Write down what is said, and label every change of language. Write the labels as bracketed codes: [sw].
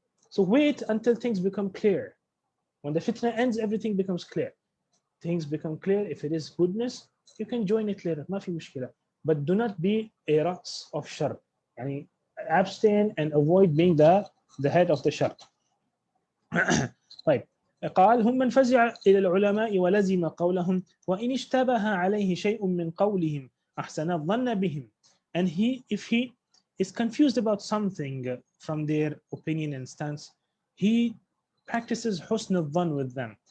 [en] So wait until things become clear. When the fitna ends, everything becomes clear. Things become clear. If it is goodness, you can join it later, [ar] ما في مشكلة. [en] But do not be a ras of shar. Abstain and avoid being the head of the shar. [ar] طيب, قال هم من فزع إلى العلماء ولزم قولهم وإن اشتبه عليه شيء من قولهم أحسن الظن بهم. [en] And if he is confused about something from their opinion and stance, he practices husn al-dhan with them.